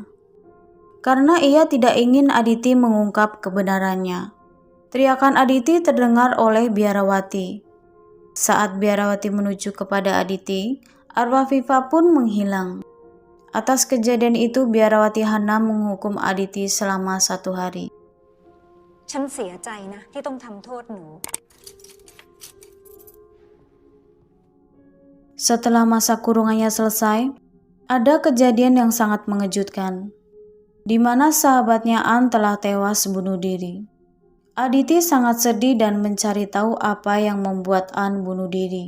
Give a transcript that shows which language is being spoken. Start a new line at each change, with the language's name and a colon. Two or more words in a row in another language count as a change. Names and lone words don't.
Indonesian: Karena ia tidak ingin Aditi mengungkap kebenarannya. Teriakan Aditi terdengar oleh Biarawati. Saat Biarawati menuju kepada Aditi, arwah Viva pun menghilang. Atas kejadian itu, Biarawati Hana menghukum Aditi selama 1 hari.
Thai: ฉันเสียใจนะที่ต้องทำโทษหนู
Indonesian: Setelah masa kurungannya selesai, ada kejadian yang sangat mengejutkan, di mana sahabatnya An telah tewas bunuh diri. Aditi sangat sedih dan mencari tahu apa yang membuat An bunuh diri.